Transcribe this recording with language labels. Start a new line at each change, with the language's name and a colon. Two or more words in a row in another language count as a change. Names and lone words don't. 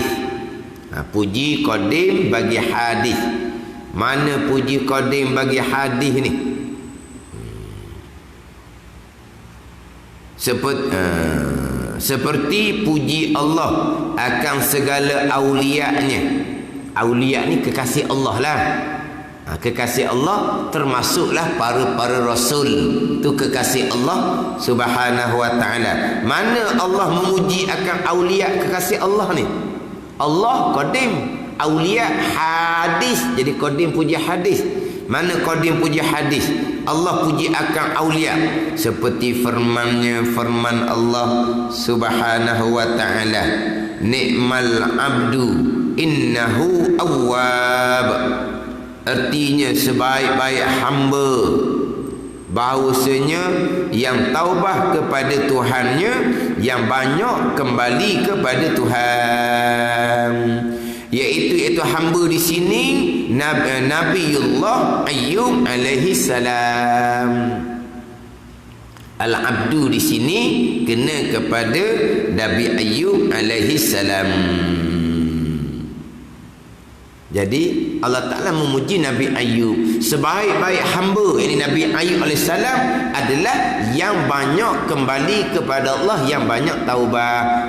Malay: Puji Qadim bagi hadis. Mana puji Qadim bagi hadis ni? Seperti puji Allah akan segala aulia-Nya. Aulia ni kekasih Allah lah. Kekasih Allah termasuklah para rasul. Tu kekasih
Arabic: الله سبحانه وتعالى.
Malay: Mana Allah memuji akan aulia kekasih Allah ni? Allah Qadim, aulia hadis. Jadi Qadim puji hadis. Mana Qadim puji hadis? Allah puji akan aulia, seperti firman-Nya, firman
Arabic: الله سبحانه وتعالى, نعم العبد إنه أواب.
Malay: Artinya sebaik-baik hamba, bahawasanya yang taubah kepada Tuhannya, yang banyak kembali kepada Tuhan. Iaitu hamba di sini Nabiullah Ayyub
Arabic: عليه السلام.
Malay: Al-abdu di sini kena kepada Nabi Ayyub
Arabic: عليه السلام.
Malay: Jadi
Arabic: الله تعالى
Malay: memuji Nabi Ayyub. Sebaik-baik hamba, ini Nabi Ayyub AS adalah yang banyak kembali kepada Allah, yang banyak taubah.